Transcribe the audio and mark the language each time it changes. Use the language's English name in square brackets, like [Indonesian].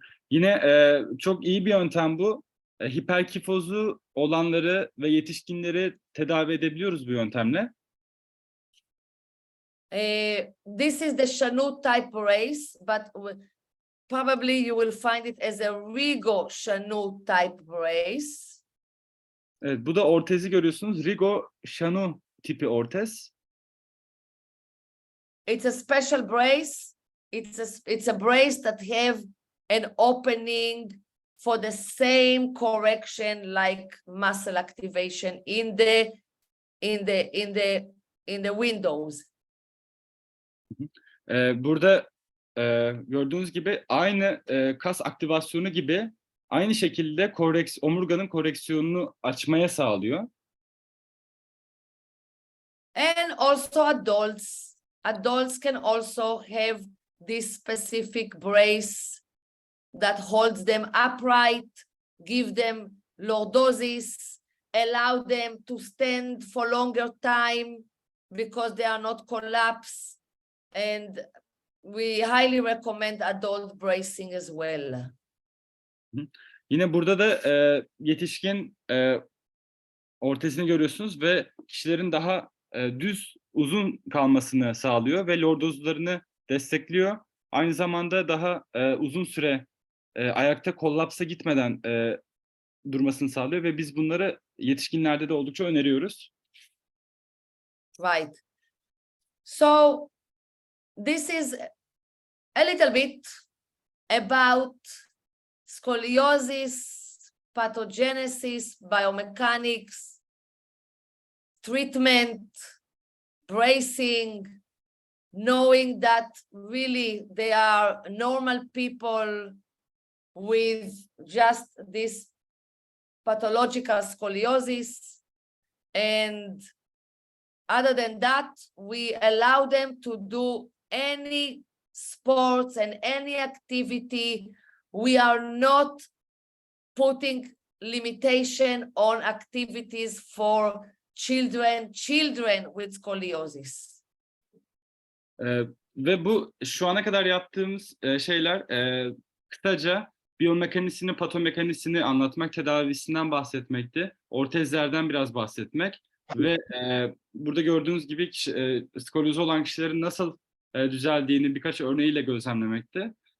[Turkish] Yine çok iyi bir yöntem bu. Hiperkifozu olanları ve yetişkinleri tedavi edebiliyoruz bu yöntemle. [English] This is the Chanut type race, but probably you will find it as a Rigo Chanut type race. [Turkish] Evet, bu da ortezi görüyorsunuz. Rigo Shanu tipi ortez. [English] It's a special brace. It's a brace that have an opening for the same correction like muscle activation in the windows. [Turkish] Burada gördüğünüz gibi aynı kas aktivasyonu gibi aynı şekilde omurganın koreksiyonunu açmaya sağlıyor. [English] And also adults. Adults can also have this specific brace that holds them upright, give them lordosis, allow them to stand for longer time because they are not collapsed. And we highly recommend adult bracing as well. [Turkish] Yine burada da yetişkin ortezini görüyorsunuz ve kişilerin daha düz, uzun kalmasını sağlıyor ve lordozlarını destekliyor. Aynı zamanda daha uzun süre ayakta kollapsa gitmeden durmasını sağlıyor ve biz bunları yetişkinlerde de oldukça öneriyoruz. [English] Right. So this is a little bit about scoliosis, pathogenesis, biomechanics, treatment, bracing, knowing that really they are normal people with just this pathological scoliosis. And other than that, we allow them to do any sports and any activity. We are not putting limitation on activities for children with scoliosis. [Turkish] Ve bu şu ana kadar yaptığımız şeyler kısaca biyomekanisini, patomekanisini anlatmak, tedavisinden bahsetmekti. Ortezlerden biraz bahsetmek ve burada gördüğünüz gibi skolyozu olan kişilerin nasıl düzeldiğini birkaç örneğiyle gözlemlemekti.